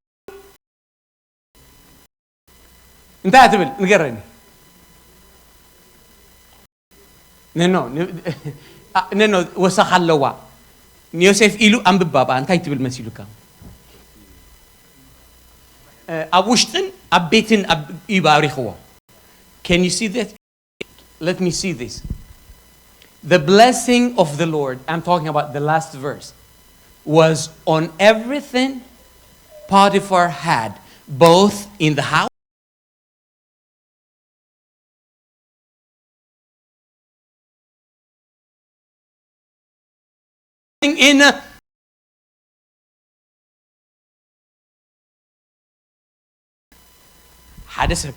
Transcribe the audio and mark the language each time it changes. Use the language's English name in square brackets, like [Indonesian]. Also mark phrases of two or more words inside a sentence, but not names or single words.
[Tigrinya] እንታይ ትብል ንገረኒ No, ወሰኻለዋ ዮሴፍ ኢሉ አንብባባ እንታይ ትብል መሲሉካ ኣብ ውሽጥን ኣብ ቤትን ይባሪኽዎ [English] Can you see that? Let me see this. The blessing of the Lord, I'm talking about the last verse, was on everything Potiphar had, both in the house in Hadasab.